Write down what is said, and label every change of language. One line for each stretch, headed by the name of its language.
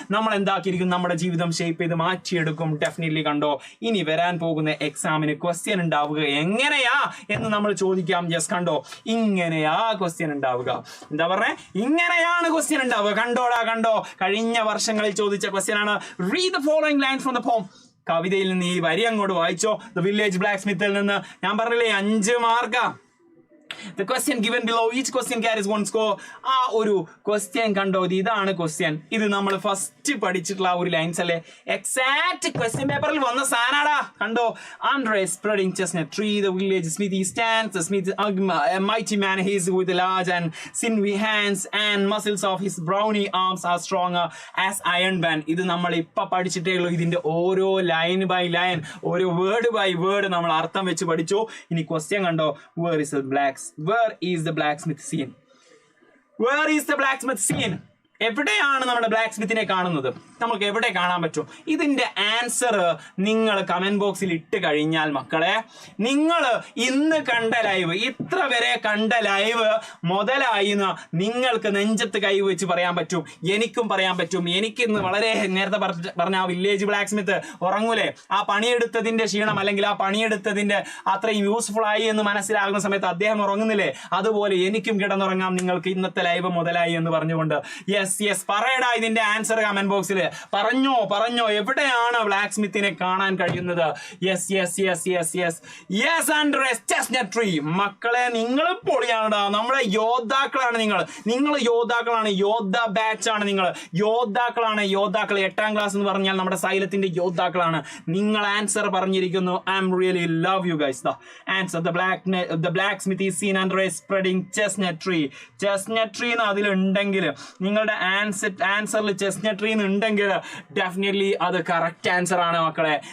Malayalam: നമ്മൾ എന്താക്കിയിരിക്കും, നമ്മുടെ ജീവിതം ഷേപ്പ് ചെയ്ത് മാറ്റിയെടുക്കും. ഡെഫിനറ്റ്ലി കണ്ടോ, ഇനി വരാൻ പോകുന്ന എക്സാമിന് ക്വസ്റ്റ്യൻ ഉണ്ടാവുക എങ്ങനെയാ എന്ന് നമ്മൾ ചോദിക്കാം. യെസ്, കണ്ടോ, ഇങ്ങനെയാ ക്വസ്റ്റ്യൻ ഉണ്ടാവുക. എന്താ പറഞ്ഞേ, ഇങ്ങനെയാണ് ക്വസ്റ്റ്യൻ ഉണ്ടാവുക. കണ്ടോ, കഴിഞ്ഞ വർഷങ്ങളിൽ ചോദിച്ച ക്വസ്റ്റ്യൻ ആണ്.
English: Read the following lines from the poem.
Malayalam: കവിതയിൽ നിന്ന് ഈ വരി അങ്ങോട്ട് വായിച്ചോ. ദ വില്ലേജ് ബ്ലാക്ക് സ്മിത്തിൽ നിന്ന്. ഞാൻ പറഞ്ഞില്ലേ 5 മാർക്കാ.
English: The question given below, each question carries 1 score.
Malayalam: ആ ഒരു ക്വസ്റ്റ്യൻ കണ്ടോ, ഇതാണ് ക്വസ്റ്റ്യൻ. ഇത് നമ്മൾ ഫസ്റ്റ് പഠിച്ചിട്ടുള്ള ഒരു ലൈൻസ് അല്ലേ, എക്സാക്ട് ക്വസ്റ്റ്യൻ പേപ്പറിൽ വന്ന സാധനാടാ.
English: കണ്ടോ, under a spreading chestnut tree the village smithy stands. The smith a mighty man, he is with large and sinewy hands and muscles of his brawny arms are stronger as iron band.
Malayalam: ഇത് നമ്മൾ ഇപ്പൊ പഠിച്ചിട്ടേ ഉള്ളൂ. ഇതിന്റെ ഓരോ line by line, ഓരോ word by word നമ്മൾ അർത്ഥം വെച്ച് പഠിച്ചു. ഇനി ക്വസ്റ്റ്യൻ കണ്ടോ,
English: where is the blacksmith seen? Where is the blacksmith seen?
Malayalam: എവിടെയാണ് നമ്മുടെ ബ്ലാക്ക് സ്മിത്തിനെ കാണുന്നത്? നമുക്ക് എവിടെ കാണാൻ പറ്റും? ഇതിന്റെ ആൻസർ നിങ്ങൾ കമന്റ് ബോക്സിൽ ഇട്ട് കഴിഞ്ഞാൽ മക്കളെ, നിങ്ങൾ ഇന്ന് കണ്ട ലൈവ്, ഇത്ര വരെ കണ്ട ലൈവ് മുതലായി നിങ്ങൾക്ക് നെഞ്ചത്ത് കൈ വെച്ച് പറയാൻ പറ്റും. എനിക്കും പറയാൻ പറ്റും. എനിക്കിന്ന് വളരെ നേരത്തെ പറഞ്ഞ ആ വില്ലേജ് ബ്ലാക്ക് സ്മിത്ത് ഉറങ്ങൂലേ, ആ പണിയെടുത്തതിന്റെ ക്ഷീണം അല്ലെങ്കിൽ ആ പണിയെടുത്തതിന്റെ അത്രയും യൂസ്ഫുൾ ആയി എന്ന് മനസ്സിലാകുന്ന സമയത്ത് അദ്ദേഹം ഉറങ്ങുന്നില്ലേ, അതുപോലെ എനിക്കും കിടന്നുറങ്ങാം നിങ്ങൾക്ക് ഇന്നത്തെ ലൈവ് മുതലായി എന്ന് പറഞ്ഞുകൊണ്ട്. യെസ്, പറയടാ ഇതിന്റെ ആൻസർ കമന്റ് ബോക്സിൽ. പറഞ്ഞോ എവിടെയാണ് ബ്ലാക്ക് സ്മിത്തിനെ കാണാൻ കഴിയുന്നത്?
English: Yes under a chestnut tree.
Malayalam: മക്കളെ, നിങ്ങൾ പൊളിയാണടാ. നമ്മുടെ യോദ്ധാക്കളാണ് നിങ്ങൾ യോദ്ധാക്കളാണ്. യോദ്ധ ബാച്ച് ആണ് നിങ്ങൾ. യോദ്ധാക്കളാണ്. 8ാം ക്ലാസ് എന്ന് പറഞ്ഞാൽ നമ്മുടെ സൈലത്തിന്റെ യോദ്ധാക്കളാണ്. നിങ്ങൾ ആൻസർ പറഞ്ഞിരിക്കുന്നു.
English: I'm really love you guys. Answer the blacksmith is seen under a spreading chestnut tree.
Malayalam: chestnut tree എന്ന് അതിലുണ്ടെങ്കിൽ, നിങ്ങളുടെ ആൻസറിൽ ചെസ്നട്ട് ട്രീ ഉണ്ടെങ്കിൽ ഡെഫിനറ്റ്ലി അത് കറക്റ്റ് ആൻസർ ആണ് മക്കളെ.